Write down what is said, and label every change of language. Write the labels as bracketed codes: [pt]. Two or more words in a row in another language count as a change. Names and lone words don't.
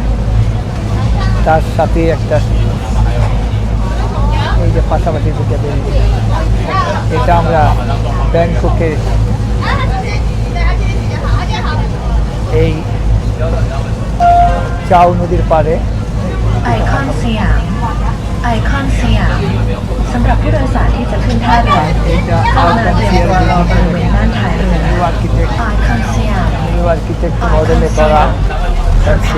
[bn] তার সাথে একটা এই যে পাশাপাশি দুটো বিল্ডিং, এটা আমরা ব্যাংককের এই চাও নদীর পাড়ে। [th] ไอคอนสยามไอคอนสยามสำหรับผู้โดยสารที่จะขึ้นท่าเรือ [bn] এটা [th] กรุณาเตรียมตัวรอบริเวณด้านท้ายเรือ [en] new architect [th] ไอคอนสยาม [en] new architect [bn] মডেলে করা তাছিয়া।